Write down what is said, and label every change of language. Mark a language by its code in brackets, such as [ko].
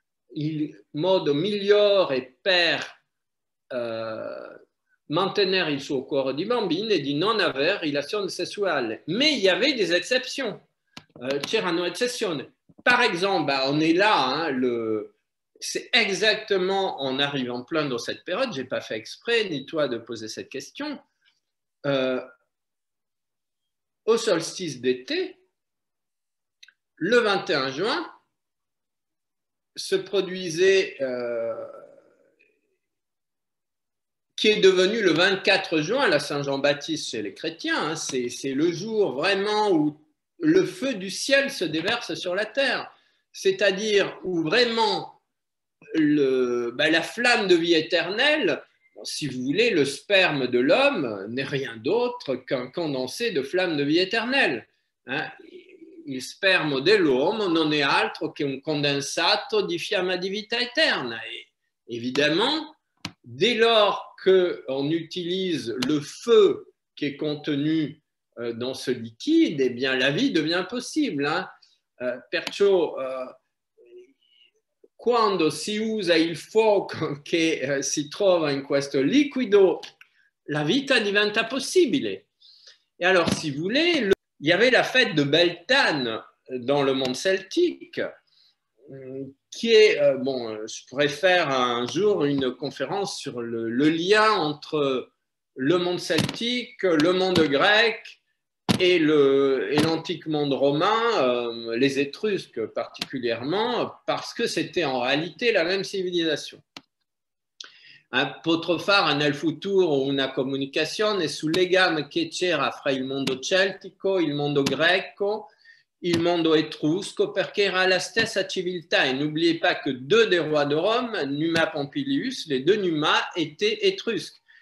[it] Il modo migliore per mantenere il suo cuore di bambino è di non avere relazioni sessuali. [fr] Mais il y avait des exceptions. [it] C'erano eccezioni. [fr] Par exemple, on est là, c'est exactement en arrivant plein dans cette période, je n'ai pas fait exprès, ni toi de poser cette question, au solstice d'été, le 21 juin, se produisait, qui est devenu le 24 juin, la Saint-Jean-Baptiste chez les chrétiens, c'est le jour vraiment où le feu du ciel se déverse sur la terre, c'est-à-dire où vraiment la flamme de vie éternelle, si vous voulez, le sperme de l'homme n'est rien d'autre qu'un condensé de flamme de vie éternelle. [it] Il spermo dell'uomo non è altro che un condensato di fiamma di vita eterna. [fr] Et évidemment, dès lors qu'on utilise le feu qui est contenu dans ce liquide, eh bien la vie devient possible. [it] Perciò quando si usa il fuoco che si trova in questo liquido, la vita diventa possibile. [fr] Et alors, si vous voulez, il y avait la fête de Beltane dans le monde celtique, qui est, je pourrais faire un jour une conférence sur le lien entre le monde celtique, le monde grec et l'antique monde romain, les Étrusques particulièrement, parce que c'était en réalité la même civilisation. [it] Potrò fare nel futuro una comunicazione sul legame che c'era fra il mondo celtico, il mondo greco, il mondo etrusco, perché era la stessa civiltà. [fr] Et n'oubliez pas que deux des rois de Rome, Numa Pompilius, les deux Numa étaient étrusques.